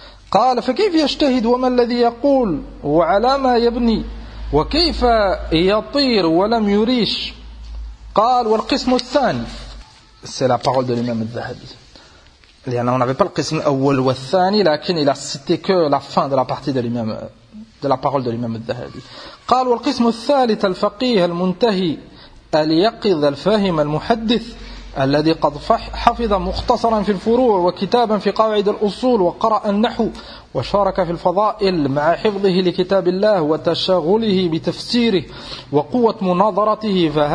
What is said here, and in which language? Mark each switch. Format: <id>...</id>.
<ar>قال فكيف يجتهد وما الذي يقول وعلى ما يبني وكيف يطير ولم يريش قال والقسم الثاني</ar> <fr>c'est la parole de l'imam al-Dhahabi. On n'avait pas le</fr> <ar>qism al-awwal wa al-thani, lakin</ar> <fr>il a cité que la fin de la partie de l'imam, de la parole de l'imam al-Dhahabi.</fr> <ar>قال والقسم الثالث الفقيه المنتهي اليقظ الفاهم المحدث الذي قد حفظ مختصرا في الفروع وكتابا في قواعد الأصول وقرأ النحو وشارك في الفضائل مع حفظه لكتاب الله وتشغله بتفسيره وقوة مناظرته</ar>